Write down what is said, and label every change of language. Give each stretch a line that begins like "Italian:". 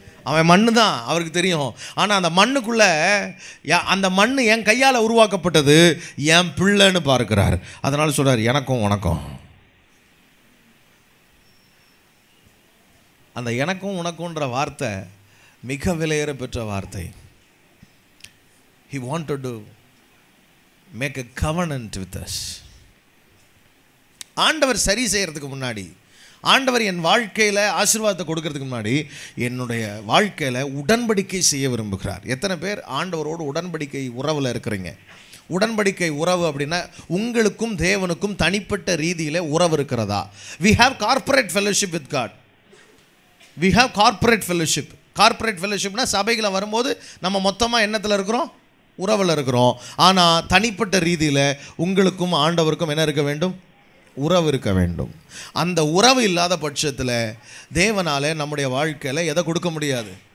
Tamil: அவன் மண்ணு தான், அவருக்கு தெரியும். ஆனால் அந்த மண்ணுக்குள்ளே அந்த மண் என் கையால் உருவாக்கப்பட்டது, என் பிள்ளைன்னு பார்க்கிறார். அதனால சொல்கிறார், எனக்கும் உனக்கும். அந்த எனக்கும் உனக்குன்ற வார்த்தை மிக விலையேற பெற்ற வார்த்தை.
English: He wanted to make a covenant with us.
Tamil: ஆண்டவர் சரி செய்கிறதுக்கு முன்னாடி, ஆண்டவர் என் வாழ்க்கையில் ஆசீர்வாதத்தை கொடுக்கறதுக்கு முன்னாடி என்னுடைய வாழ்க்கையில் உடன்படிக்கை செய்ய விரும்புகிறார். எத்தனை பேர் ஆண்டவரோடு உடன்படிக்கை உறவில் இருக்கிறீங்க? உடன்படிக்கை உறவு அப்படின்னா உங்களுக்கும் தேவனுக்கும் தனிப்பட்ட ரீதியில் உறவு இருக்கிறதா?
English: We have corporate fellowship with God. We have corporate fellowship.
Tamil: Corporate ஃபெல்லோஷிப்னா சபைகளை வரும்போது நம்ம மொத்தமாக எண்ணத்தில் இருக்கிறோம், உறவில் இருக்கிறோம். ஆனால் தனிப்பட்ட ரீதியில் உங்களுக்கும் ஆண்டவருக்கும் என்ன இருக்க வேண்டும்? உறவு இருக்க வேண்டும். அந்த உறவு இல்லாத பட்சத்தில் தேவனால் நம்முடைய வாழ்க்கையில் எதை கொடுக்க முடியாது?